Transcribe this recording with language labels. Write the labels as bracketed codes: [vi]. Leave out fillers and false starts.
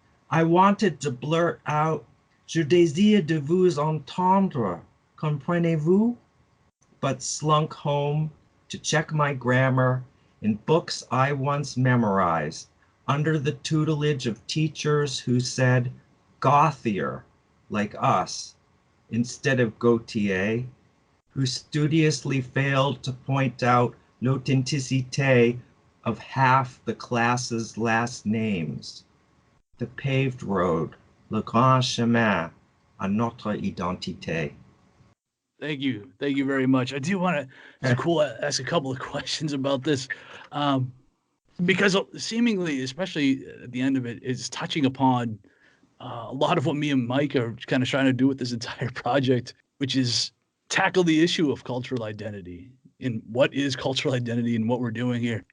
[en] I wanted to blurt out, [fr] je désire de vous entendre, comprenez-vous? [en] But slunk home to check my grammar in books I once memorized under the tutelage of teachers who said Gauthier, like us, instead of Gautier, who studiously failed to point out l'authenticité of half the class's last names. The paved road, [fr] le grand chemin, à notre identité. [en] Thank you. Thank you very much. I do want to ask a couple of questions about this, because seemingly, especially at the end of it, is touching upon a lot of what me and Mike are kind of trying to do with this entire project, which is tackle the issue of cultural identity and what is cultural identity and what we're doing here.